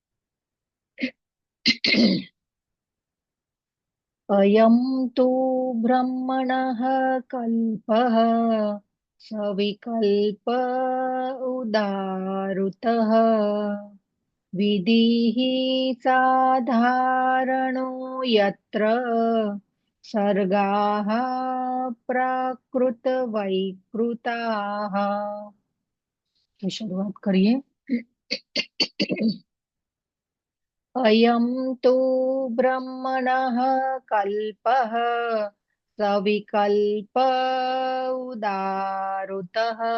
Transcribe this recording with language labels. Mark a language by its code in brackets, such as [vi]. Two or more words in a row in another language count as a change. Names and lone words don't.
[sa] अयम तो ब्रह्मणः कल्पः सविकल्प उदारुतः विधिः साधारणो यत्र सर्गाः प्राकृतवैकृताः। [hi] तो शुरुआत करिए। [sa] अयं तु ब्रह्मणः कल्पः सविकल्प उदारुतः।